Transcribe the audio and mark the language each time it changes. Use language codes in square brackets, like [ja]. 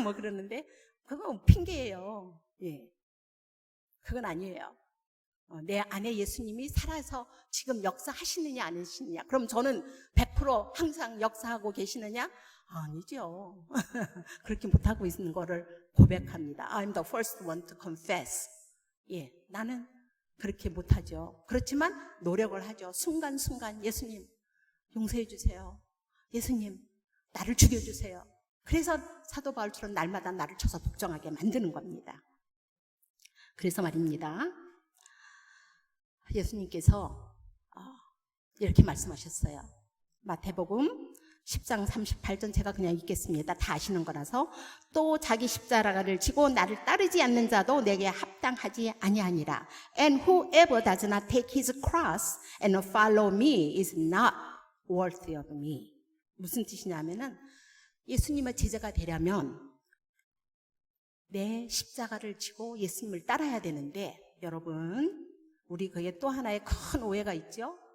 [ko] 뭐 그러는데 그건 핑계예요. 예, 그건 아니에요. 내 안에 예수님이 살아서 지금 역사하시느냐 안 하시느냐. 그럼 저는 100% 항상 역사하고 계시느냐? 아니죠. 그렇게 못하고 있는 거를 고백합니다. [en] I'm the first one to confess. [ko] 예, 나는 그렇게 못하죠. 그렇지만 노력을 하죠. 순간순간 예수님 용서해 주세요. 예수님 나를 죽여주세요. 그래서 사도 바울처럼 날마다 나를 쳐서 복종하게 만드는 겁니다. 그래서 말입니다. 예수님께서 이렇게 말씀하셨어요. 마태복음 10장 38절 제가 그냥 읽겠습니다. 다 아시는 거라서. 또 자기 십자가를 지고 나를 따르지 않는 자도 내게 합당하지 아니하니라. [en] And whoever does not take his cross and follow me is not worthy of me. [ko] 무슨 뜻이냐면은 예수님의 제자가 되려면 내 십자가를 지고 예수님을 따라야 되는데 여러분 우리 거기에 또 하나의 큰 오해가 있죠.